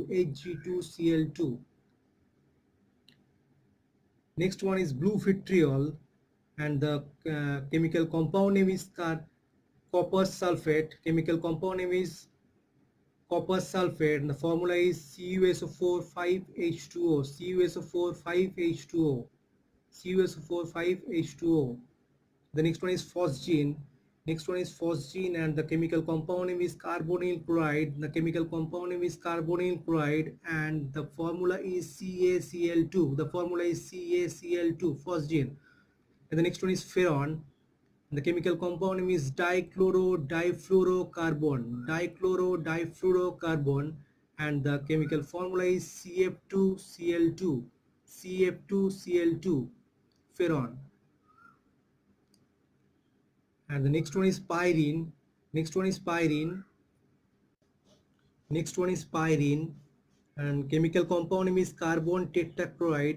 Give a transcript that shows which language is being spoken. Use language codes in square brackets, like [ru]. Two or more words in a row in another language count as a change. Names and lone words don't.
[en] Hg2Cl2. Next one is blue vitriol, and the chemical compound name is copper sulfate. Chemical compound name is copper sulfate, and the formula is CuSO4 5H2O. CuSO4 5H2O. CuSO4 5H2O. The next one is phosgene. Next one is phosgene, and the chemical compound name is carbonyl chloride. The chemical compound name is carbonyl chloride, and the formula is CaCl2. The formula is CaCl2, phosgene. And the next one is ferron. The chemical compound name is dichloro-difluorocarbon. Dichloro-difluorocarbon, and the chemical formula is CF2Cl2. CF2Cl2, ferron. And the next one is pyrene. Next one is pyrene. Next one is pyrene, and chemical compound name is carbon tetrachloride.